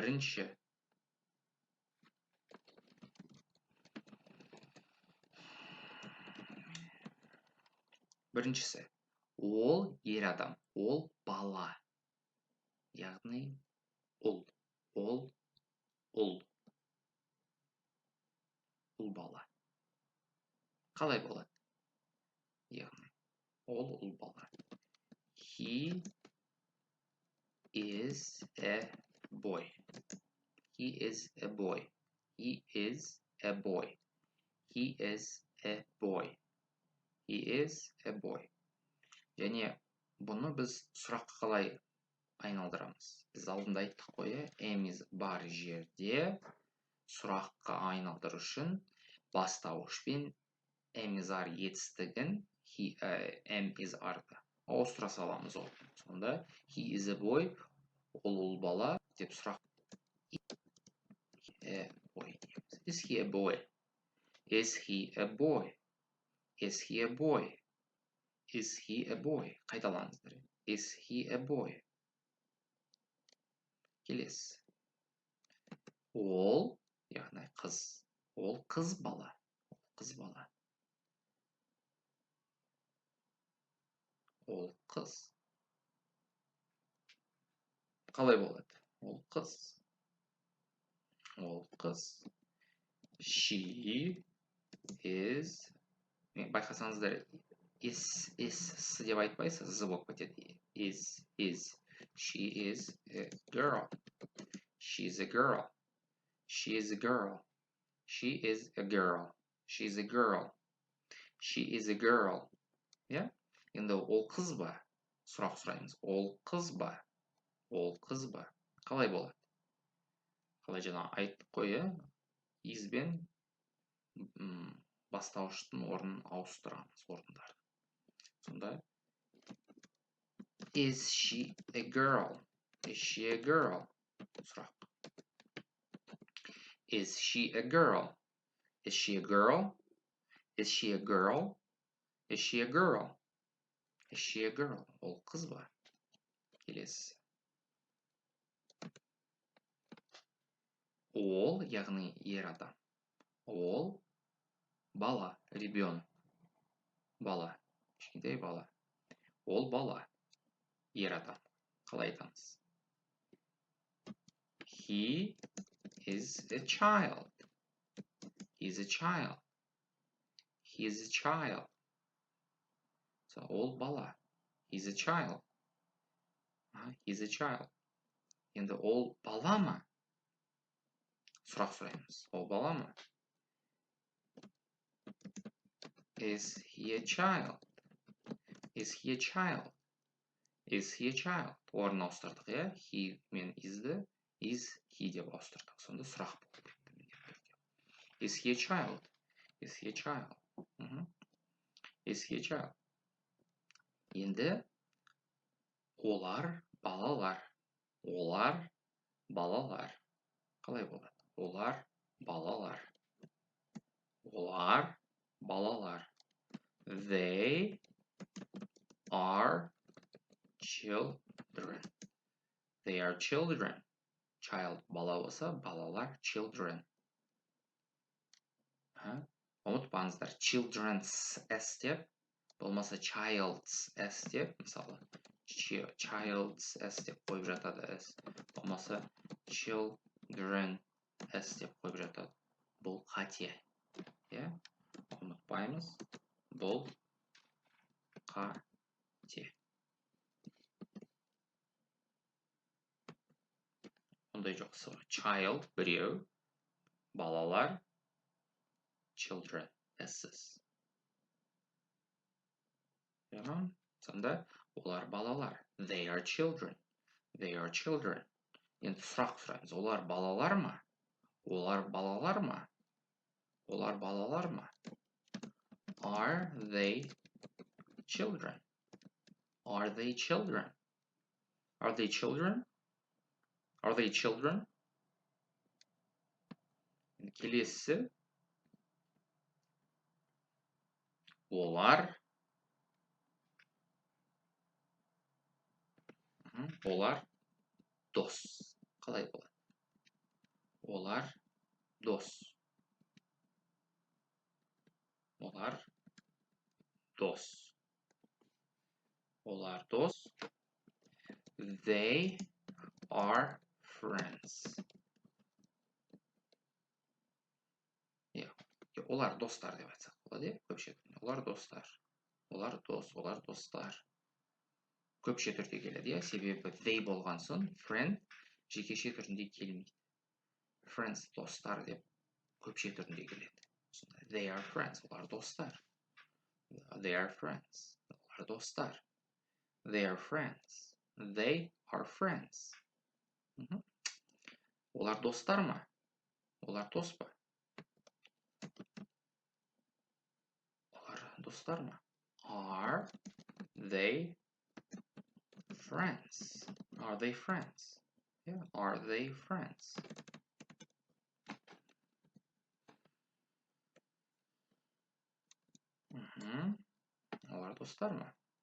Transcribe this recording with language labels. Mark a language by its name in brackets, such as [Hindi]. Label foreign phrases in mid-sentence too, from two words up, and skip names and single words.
[Kazakh] Біріншісі, ол ер адам, ол бала. Яғни, ол бала. Қалай болады? Яғни, ол бала. [English] He is a boy. He is a boy. He is a boy. He is a boy. He is a boy. [Kazakh] Және бұны біз сұраққа қалай айналдырамыз? Біз алдында айттық қой, [English] am, is [Kazakh] бар жерде сұраққа айналдыру үшін бастауышпен [English] am, is, are [Kazakh] етістігін [English] am, is, [Kazakh] are-ды ауыстыра саламыз. Сонда [English] he is a boy, [Kazakh] ол бала деп сұрақ. [English] Is he a boy? Is he a boy? Is he a boy? Is he a boy? Қайталаңыздар. Is he a boy? [Kazakh] Келесі. Ол, яғни қыз. Ол қыз бала. Қыз бала. Ол қыз. Қалай болады? Ол қыз. Ол қыз. [English] She is, [Kazakh] байқасаңыздар, is деп айтпайсыз, з болып кетеді. [English] Is. She is a girl. She is a girl. She is a girl. She is a girl. She is a girl. She is a girl. [Kazakh] Енді ол қыз ба? Сұрақ сұраймыз. Ол қыз ба? Ол қыз ба? Қалай болады? қалай жаңа айттық қой, иә? Is бен бастауыштың орнын ауыстырамыз, орындарын. Сонда [English] is she a girl? Is she a girl? Сұрақ. Is she a girl? Is she a girl? Is she a girl? Is she a girl? Is she a girl? [Kazakh] Ол қыз ба? Келесі. Ол, яғни ер адам. Ол бала, ребенок. Бала, кішкентай бала. Ол бала, ер адам. Қалай айтамыз? [English] He is a child. He is a child. He is a child. So, [Kazakh] ол бала. [English] He's a child. He's a child. [Kazakh] Енді ол бала ма? Сұрақ сұраймыз. Ол бала ма? [English] Is he a child? Is he a child? Is he a child? [Kazakh] Орнын ауыстырдық, иә? He мен is'ді [English] is he [Kazakh] деп ауыстырдық. Сонда сұрақ болды. [English] Is he a child? Is he a child? Is he a child? [Kazakh] Енді олар балалар. Олар балалар. Қалай болады? Олар балалар. Олар балалар. [English] They are children. They are children. Child [Kazakh] бала болса, балалар [English] children. [Kazakh] Ұмытпаңыздар, [English] children's s [Kazakh] деп, болмаса [English] child's s [Kazakh] деп, мысалы, [English] child's s [Kazakh] деп қойып жатады s. Болмаса [English] children s [Kazakh] деп қойып жатады. Бұл қате. Ұмытпаймыз. Бұл қате. Ондай жоқ. Child біреу, балалар [English] children s's. [Kazakh] Сонда олар балалар. [English] They are children. They are children. [Kazakh] Енді сұрақ сұраймыз. Олар балалар ма? Олар балалар ма? Олар балалар ма? [English] Are they children? Are they children? Are they children? Are they children? [Kazakh] Келесі. Олар. Олар дос. Қалай болады? Олар дос. Олар дос. Олар дос. [English] They are friends. [Kazakh] Олар достар деп айтсақ болады, көпше түрде. Олар достар. Олар дос, олар достар. Көпше түрде келеді, себебі they болған соң friend жекеше түрінде келмейді. Friends достар деп көпше түрінде келеді. [English] They are friends, [Kazakh] олар достар. [English] They are friends, [Kazakh] олар достар. [English] They are friends. They are friends. [Kazakh] Олар достар ма? Олар дос па? Олар достар ма? [English] Are they friends? Are they friends? Yeah, are they friends? [Kazakh] Олар достар ма?